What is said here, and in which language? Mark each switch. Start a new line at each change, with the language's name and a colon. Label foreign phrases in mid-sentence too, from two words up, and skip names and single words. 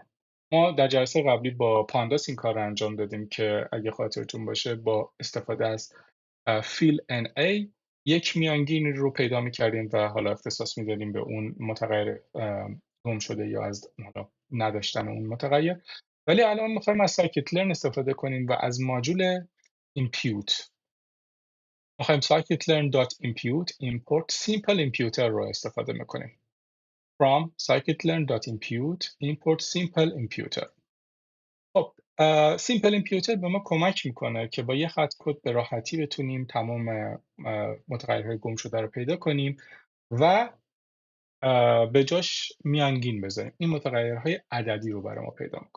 Persian: ما در جلسه قبلی با پانداس این کار رو انجام دادیم که اگه خاطرتون باشه با استفاده از فیل NA یک میانگین رو پیدا میکردیم و حالا اختصاص میدادیم به اون متغیر گم شده یا از حالا نداشتن اون متغیر. ولی الان میخوایم از سایکیت-لرن استفاده کنیم و از ماژول impute میخوایم
English: scikit-learn.impute import simple imputer
Persian: رو استفاده میکنیم.
English: From scikit-learn.impute import simple imputer.
Persian: خب
English: simple imputer
Persian: به ما کمک میکنه که با یه خط کد به راحتی بتونیم تمام متغیرهای گم شده رو پیدا کنیم و به جاش میانگین بذاریم. این متغیرهای عددی رو برای ما پیدا میکنه.